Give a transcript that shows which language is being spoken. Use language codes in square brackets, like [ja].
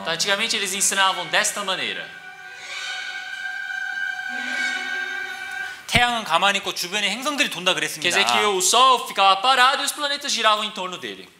[pt] Então, antigamente eles ensinavam desta maneira. [ko] 태양은 가만히 있고 주변에 행성들이 돈다 [pt] Quer [ko] 그랬습니다. [pt] dizer que o Sol ficava parado e os planetas giravam em torno dele.